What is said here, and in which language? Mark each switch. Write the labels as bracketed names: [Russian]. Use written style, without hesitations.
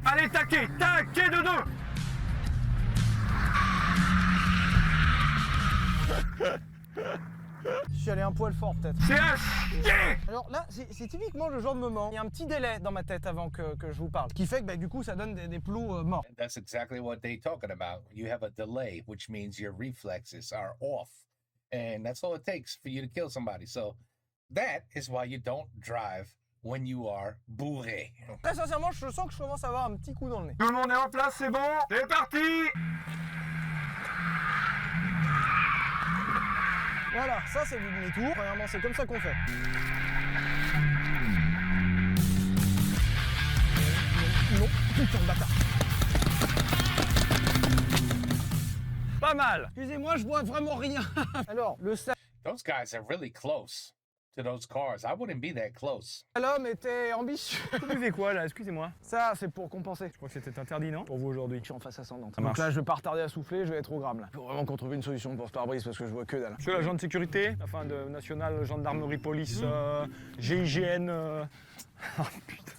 [French] Allez, taquet de deux. Je suis allé un poil fort peut-être. C'est un chier. Alors là, c'est typiquement le genre de moment. Il y a un petit délai dans ma tête avant que je vous parle. Qui fait que du coup, ça donne des plots morts. [English] And that's exactly what they're talking about. You have a delay, which means your reflexes are off. And that's all it takes for you to kill somebody. So that is why you don't drive when you are bourré. [French] Très sincèrement, je sens que je commence à avoir un petit coup dans le nez. Tout le monde est en place, c'est bon. C'est parti. Voilà, ça c'est du demi-tour. Premièrement, c'est comme ça qu'on fait. Non, putain de bâtard. Pas mal. Excusez-moi, je vois vraiment rien. Alors, le [English] Those guys are really close to those cars. I wouldn't be that close. [French] slalom était ambitieux. Vous buvez quoi là? Excusez-moi. Ça, c'est pour compenser. Je crois que c'était interdit, non? Pour vous aujourd'hui. Je suis en face ascendante. Ça Donc marche. là, je vais pas retarder à souffler, je vais être au gramme là. Faut vraiment qu'on trouve une solution pour ce pare-brise parce que je vois que dalle. Monsieur l'agent de sécurité, enfin de National Gendarmerie Police, GIGN. Oh putain.